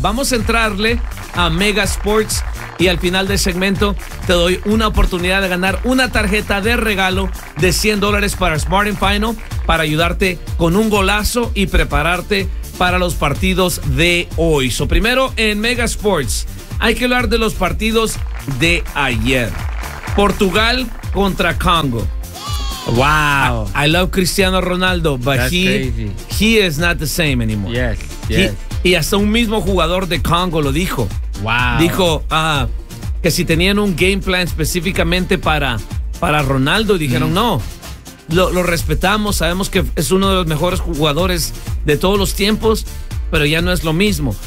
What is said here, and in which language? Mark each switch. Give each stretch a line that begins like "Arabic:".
Spanish: Vamos a entrarle a Mega Sports y al final del segmento te doy una oportunidad de ganar una tarjeta de regalo de $100 para Smart and Final para ayudarte con un golazo y prepararte para los partidos de hoy. So, primero en Mega Sports, hay que hablar de los partidos de ayer. Portugal contra Congo.
English: Wow. I love Cristiano Ronaldo, but he is not the same anymore. Yes,
Spanish: Y hasta un mismo jugador de Congo lo dijo.
English: Wow.
Spanish: Dijo que si tenían un game plan específicamente para Ronaldo, dijeron no. Lo respetamos, sabemos que es uno de los mejores jugadores de todos los tiempos, pero ya no es lo mismo.